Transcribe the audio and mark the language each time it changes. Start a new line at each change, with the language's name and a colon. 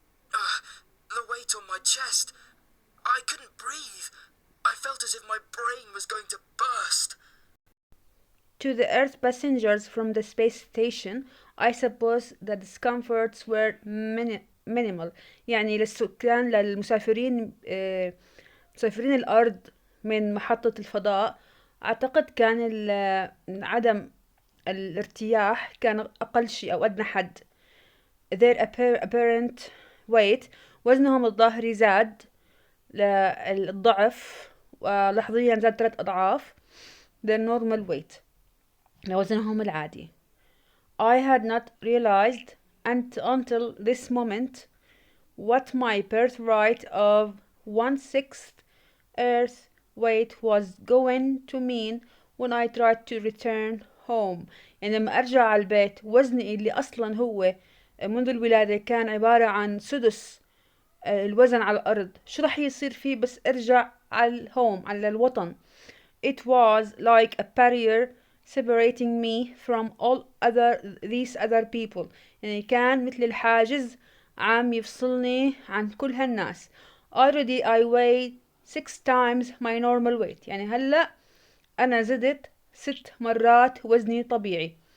English: the weight on my chest. I couldn't breathe. I felt as if my brain was going to burst. To the Earth passengers from the space station, I suppose the discomforts were minimal.
Arabic: يعني للمسافرين مسافرين الأرض من محطة الفضاء، أعتقد كان عدم الارتياح كان أقل شيء أو أدنى حد.
English: Their apparent weight،
Arabic: وزنهم الظاهري زاد للضعف ولحظيا زاد 3 أضعاف
English: their normal weight
Arabic: لوزنهم العادي.
English: I had not realized until this moment what my birthright of 1/6 Earth weight was going to mean when I tried to return home.
Arabic: يعني لما أرجع على البيت وزني اللي أصلا هو منذ الولادة كان عبارة عن سدس الوزن على الأرض، شو رح يصير فيه بس أرجع على الهوم على الوطن.
English: It was like a barrier separating me from all these other people.
Arabic: يعني كان مثل الحاجز عم يفصلني عن كل هالناس.
English: Already I weighed 6 times my normal weight.
Arabic: يعني هلأ أنا زدت 6 مرات وزني طبيعي.